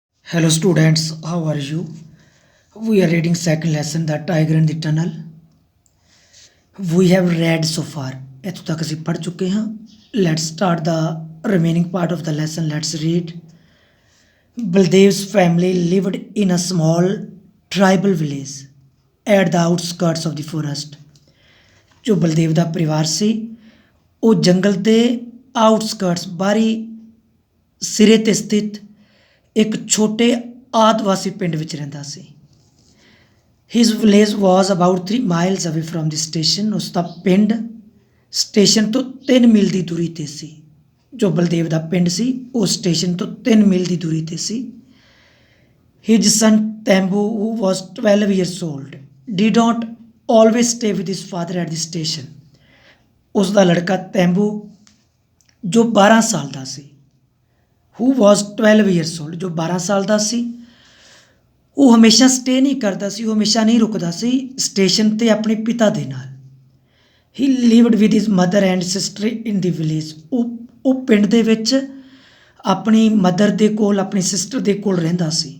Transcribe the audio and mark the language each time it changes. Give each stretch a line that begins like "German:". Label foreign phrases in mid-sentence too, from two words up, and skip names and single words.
English: Hello students, how are you? We are reading second lesson, The Tiger and the Tunnel. We have read so far.
Punjabi: ਇੱਥੋਂ ਤੱਕ ਅਸੀਂ ਪੜ੍ਹ ਚੁੱਕੇ ਹਾਂ.
English: Let's start the remaining part of the lesson. Let's read. Baldev's family lived in a small tribal village at the outskirts of the forest.
Punjabi: ਜੋ ਬਲਦੇਵ ਦਾ ਪਰਿਵਾਰ ਸੀ ਉਹ ਜੰਗਲ ਦੇ ਆਊਟਸਕਰਟਸ ਬਾਹਰੀ ਸਿਰੇ 'ਤੇ ਸਥਿਤ ਇੱਕ ਛੋਟੇ ਆਦਿਵਾਸੀ ਪਿੰਡ ਵਿੱਚ ਰਹਿੰਦਾ ਸੀ.
English: His village was about 3 miles away from the station.
Punjabi: ਉਸ ਦਾ ਪਿੰਡ ਸਟੇਸ਼ਨ ਤੋਂ 3 ਮੀਲ ਦੀ ਦੂਰੀ 'ਤੇ ਸੀ. ਜੋ ਬਲਦੇਵ ਦਾ ਪਿੰਡ ਸੀ ਉਹ ਸਟੇਸ਼ਨ ਤੋਂ 3 ਮੀਲ ਦੀ ਦੂਰੀ 'ਤੇ ਸੀ.
English: His son Taimbu who was 12 years old did not always stay with his father at the station.
Punjabi: ਉਸ ਦਾ ਲੜਕਾ ਤੈਂਬੂ ਜੋ 12 ਸਾਲ ਦਾ ਸੀ,
English: who was 12 years old,
Punjabi: ਜੋ 12 ਸਾਲ ਦਾ ਸੀ, ਉਹ ਹਮੇਸ਼ਾ ਸਟੇ ਨਹੀਂ ਕਰਦਾ ਸੀ, ਉਹ ਹਮੇਸ਼ਾ ਨਹੀਂ ਰੁਕਦਾ ਸੀ ਸਟੇਸ਼ਨ 'ਤੇ ਆਪਣੇ ਪਿਤਾ ਦੇ ਨਾਲ.
English: He lived with his mother and sister in the village.
Punjabi: ਉਹ ਪਿੰਡ ਦੇ ਵਿੱਚ ਆਪਣੀ ਮਦਰ ਦੇ ਕੋਲ, ਆਪਣੀ ਸਿਸਟਰ ਦੇ ਕੋਲ ਰਹਿੰਦਾ ਸੀ.